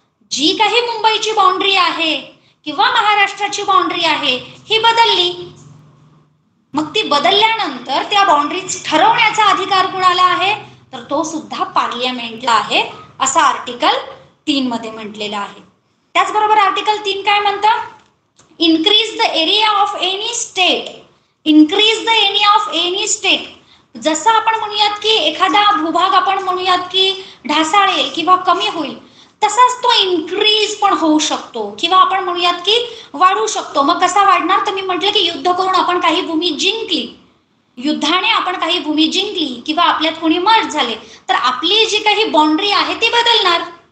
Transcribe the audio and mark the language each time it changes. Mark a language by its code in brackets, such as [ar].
[mr] जी काही मुंबईची बाउंड्री आहे किंवा महाराष्ट्राची बाउंड्री आहे ही बदलली. मग ती बदलल्यानंतर त्या बाउंड्रीज ठरवण्याचा अधिकार कुणाला आहे? तर तो सुद्धा पार्लियामेंटला आहे, असं आर्टिकल 3 मध्ये म्हटलेलं आहे. त्याचबरोबर आर्टिकल 3 काय म्हणतं? [en] Increase the area of any state. Increase the area of any state. [mr] जसं आपण म्हणूयात की एखादा भूभाग आपण म्हणूयात की ढासाळेल किंवा कमी होईल, तसाच तो इन्क्रीज पण होऊ शकतो किंवा आपण म्हणूयात की वाढू शकतो. मग कसा वाढणार? तर मी म्हटलं की युद्ध करून आपण काही भूमी जिंकली, युद्धाने आपण काही भूमी जिंकली किंवा आपल्यात कोणी मर्ज झाले तर आपली जी काही बाउंड्री आहे ती बदलणार.